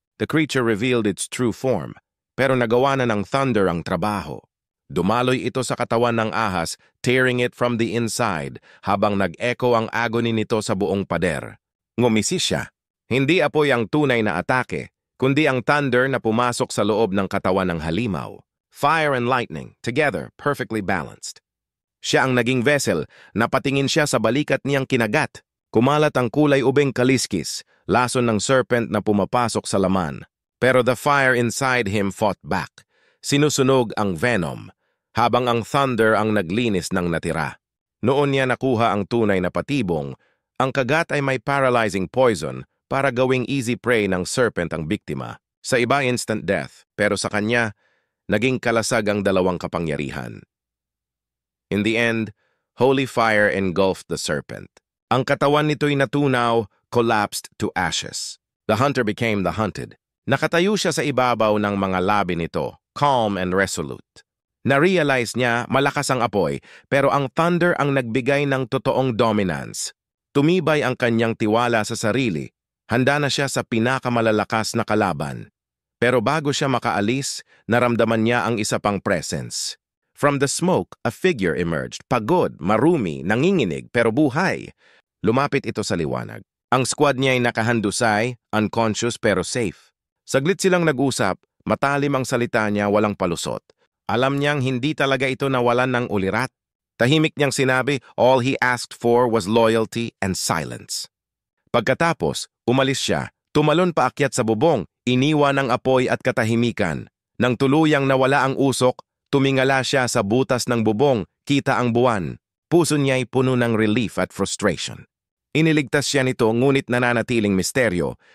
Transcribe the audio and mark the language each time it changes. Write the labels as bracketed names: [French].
[English] The creature revealed its true form, [Filipino] pero nagawa na ng thunder ang trabaho. Dumaloy ito sa katawan ng ahas, [English] tearing it from the inside, [Filipino] habang nag-echo ang agony nito sa buong pader. Ngumisi siya. Hindi apoy ang tunay na atake, kundi ang thunder na pumasok sa loob ng katawan ng halimaw. [English] Fire and lightning, together, perfectly balanced. [Filipino] Siya ang naging vessel, napatingin siya sa balikat niyang kinagat. Kumalat ang kulay ubeng kaliskis, lason ng serpent na pumapasok sa laman. Pero [English] the fire inside him fought back. [Filipino] Sinusunog ang venom, habang ang thunder ang naglinis ng natira. Noon niya nakuha ang tunay na patibong, ang kagat ay may paralyzing poison para gawing easy prey ng serpent ang biktima. Sa iba instant death, pero sa kanya, naging kalasag ang dalawang kapangyarihan. [English] In the end, holy fire engulfed the serpent. [Filipino] Ang katawan nito'y natunaw, [English] collapsed to ashes. The hunter became the hunted. [Filipino] Nakatayo siya sa ibabaw ng mga labi nito, [English] calm and resolute. [Filipino] Na-realize niya malakas ang apoy, pero ang thunder ang nagbigay ng totoong dominance. Tumibay ang kanyang tiwala sa sarili. Handa na siya sa pinakamalalakas na kalaban. Pero bago siya makaalis, naramdaman niya ang isa pang presence. [English] From the smoke, a figure emerged. [Filipino] Pagod, marumi, nanginginig, pero buhay. Lumapit ito sa liwanag. Ang squad niya ay nakahandusay, unconscious pero safe. Saglit silang nag-usap, matalim ang salita niya, walang palusot. Alam niyang hindi talaga ito nawalan ng ulirat. Tahimik niyang sinabi, [English] all he asked for was loyalty and silence. [Filipino] Pagkatapos, umalis siya, tumalon paakyat sa bubong, iniwan ang apoy at katahimikan. Nang tuluyang nawala ang usok, tumingala siya sa butas ng bubong, kita ang buwan. Puso niya'y puno ng relief at frustration. Iniligtas siya nito ngunit nananatiling misteryo.